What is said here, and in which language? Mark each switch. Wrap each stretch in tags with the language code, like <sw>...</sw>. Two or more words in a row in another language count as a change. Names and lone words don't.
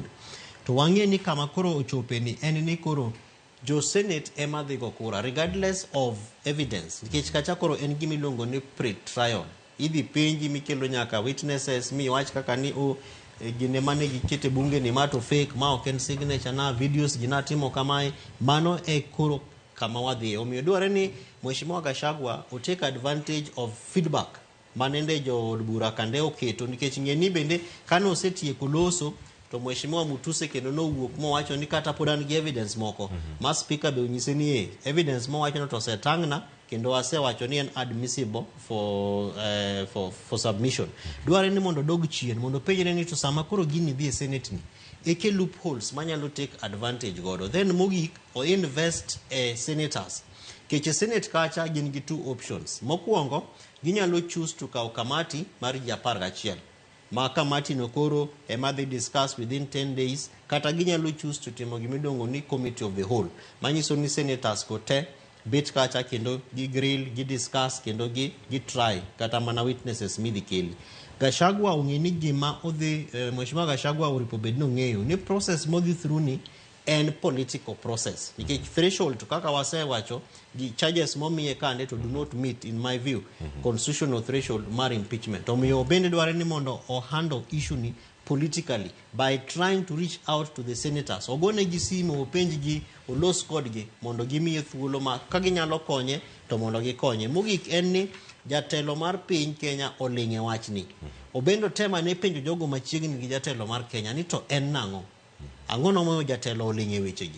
<luo>To wang'e ni kama koro ochope ni en ni koro jo Senate ema dhigo kura</luo> <en>regardless of evidence,</en> <luo>nikech kacha koro en gimiluongo ni pre-trial. Idhi penji mikelo nyaka witnesses mi wach kaka ni gine mane gikete bunge ni mato fake ma ok en signature na videos gina timo kamae, mano e koro kama wadhi. Omiyo dware ni Mheshimiwa Gachagua o</luo> <en>take advantage of feedback</en> <luo>manende jo bura kande oketo, nikech ng'eni bende kano osetieko loso to Mheshimiwa Mutuse kendo no wuok mowacho ni kata pod an gi evidence moko ma speaker be onyise ni evidence mowacho no to setang'na kendo asewacho ni en</luo> <en>admissible for submission.</en> <luo>Dware ni mondo dog chien mondo penjre ni to sama koro gini dhi e Senate ni eke loopholes manyalo</luo> <en>take advantage</en> <luo>godo, then mogik o</luo> <en>invest senators.</en> <luo>Keche Senate kacha gin gi</luo> <en>two options.</en> <luo>Mokwongo ginyalo</luo> <en>choose to</en> <luo>kaw kamati mar ji 11 ma kamati no koro ema dhi</luo> <en>discuss within 10 days,</en> <luo>kata ginyalo</luo> <en>choose to</en> <luo>timo gimidongo ni</luo> <en>committee of the whole,</en> <luo>manyiso ni senators ko te bet kacha kendo gi grill, gi discuss kendo gi try kata mana witnesses midhi keli. Gachagua ong'eni gima odhi Mheshimiwa Gachagua uripo bedno ng'eyo ni process modhi through ni en</luo> <en>political process,</en> <luo>nikech threshold kaka wasewacho gi charges momiye kande</luo> <en>to do not meet in my view constitutional threshold</en> <luo>mar impeachment. Omiyo bende dware ni mondo o</luo> <en>handle issue</en> <luo>ni</luo> <en>politically by trying to reach out to the senators.</en> <luo>Ogone gi simu, openj gi, olos kodgi mondo gimiye thuolo ma ka ginyalo konye to mondo gikonye. Mogik en ni jatelo mar piny Kenya oling'e wachni. Obendo tema ne penjo jogo machiegni gi jatelo mar Kenya ni to en nang'o? Ang'o nomoyo jatelo oling'e wechegi?</luo>